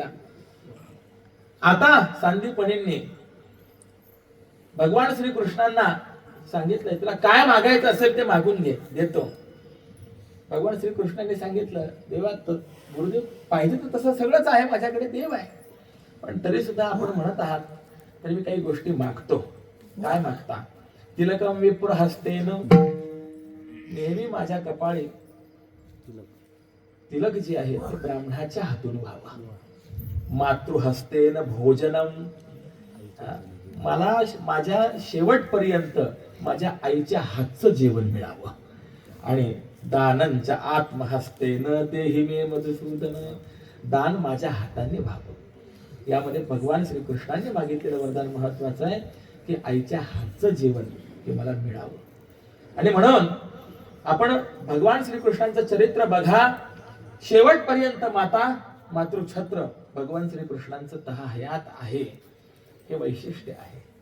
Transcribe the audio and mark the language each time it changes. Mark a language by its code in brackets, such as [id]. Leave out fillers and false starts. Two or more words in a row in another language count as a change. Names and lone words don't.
[mr] आता सांदीपणींनी भगवान श्रीकृष्णांना सांगितलंय, तुला काय मागायचं असेल ते मागून घे, देतो. भगवान श्रीकृष्णांनी सांगितलं, देवा गुरुदेव पाहिजे तर तसं सगळंच आहे माझ्याकडे, देव आहे, पण तरी सुद्धा आपण म्हणत आहात तरी मी काही गोष्टी मागतो. काय मागता? [sa] तिलकम विप्र हस्तेन, [mr] नेहमी माझ्या कपाळी तिलक जे आहे ते ब्राह्मणाच्या हातून व्हावा. [sa] मातृहस्तेन भोजनम, [mr] मला माझ्या शेवटपर्यंत माझ्या आईच्या हातचं जेवण मिळावं. [sa] आणि दानंच्या आत्महस्तेन देहि मे मधुसूदन, [mr] दान माझ्या हाताने व्हावं. यामध्ये भगवान श्रीकृष्णाने मागितलेलं वरदान महत्वाचं आहे की आईच्या हातचं जेवण हे मला मिळावं. आणि म्हणून आपण भगवान श्रीकृष्णांचं चरित्र बघा, शेवटपर्यंत मातृछत्र भगवान श्रीकृष्णांचं तहा हयात आहे, हे वैशिष्ट्य आहे.